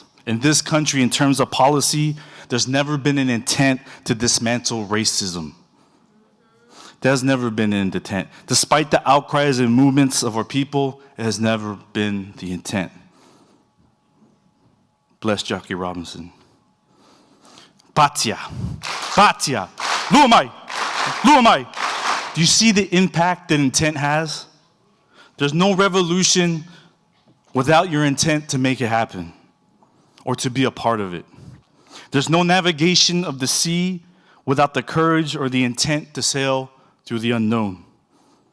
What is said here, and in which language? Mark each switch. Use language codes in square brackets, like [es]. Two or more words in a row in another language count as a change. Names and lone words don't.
[en] In this country, in terms of policy, there's never been an intent to dismantle racism. There's never been an intent. Despite the outcries and movements of our people, it has never been the intent. Bless Jackie Robinson. Patia. [sm] Patia. Luamai. Luamai. [en] Do you see the impact that intent has? There's no revolution without your intent to make it happen or to be a part of it. There's no navigation of the sea without the courage or the intent to sail through the unknown.